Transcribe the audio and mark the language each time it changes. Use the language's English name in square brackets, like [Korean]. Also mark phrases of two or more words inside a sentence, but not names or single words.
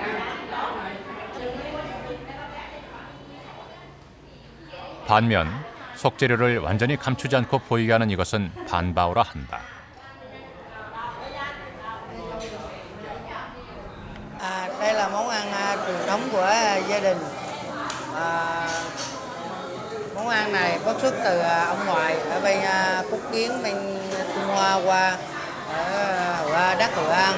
[Korean] 반면 속재료를 완전히 감추지 않고 보이게 하는 이것은 반바오라 한다. [Vietnamese] Đây là món ăn truyền thống của gia đình. Món ăn này có xuất từ ông ngoại ở bên Phúc Kiến, bên Trung Hoa qua ở đất Hội An.